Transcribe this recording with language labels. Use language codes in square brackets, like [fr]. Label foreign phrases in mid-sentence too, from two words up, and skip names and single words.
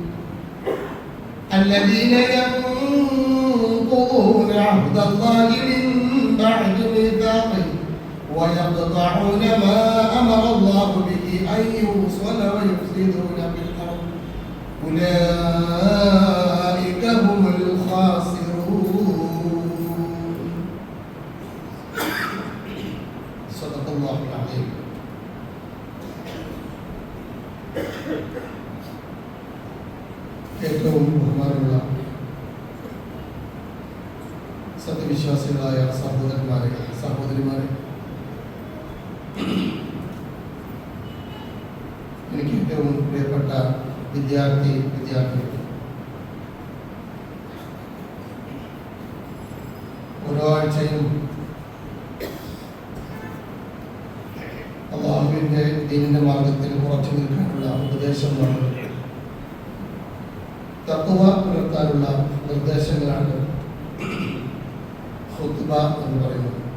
[ar] الذين ينقضون عهد الله من بعد ميثاقه ويقطعون ما أمر الله به أن يوصل ويفسدون في الأرض أولئك هم الخاسرون. صدق الله العظيم. [ml] ഏറ്റവും ബഹുമാനമുള്ള സത്യവിശ്വാസികളായ സഹോദരന്മാരെ, സഹോദരിമാരെ, എനിക്ക് ഏറ്റവും പ്രിയപ്പെട്ട വിദ്യാർത്ഥികൾ, ഓരോ ആഴ്ചയും അല്ലാഹുവിന്റെ ദീനിന്റെ മാർഗത്തിൽ ഉറച്ചു നിൽക്കാനുള്ള ഉപദേശമാണ്, തഖ്വ പുലർത്താനുള്ള നിർദ്ദേശങ്ങളാണ് ഖുത്ബ എന്ന് പറയുന്നത്.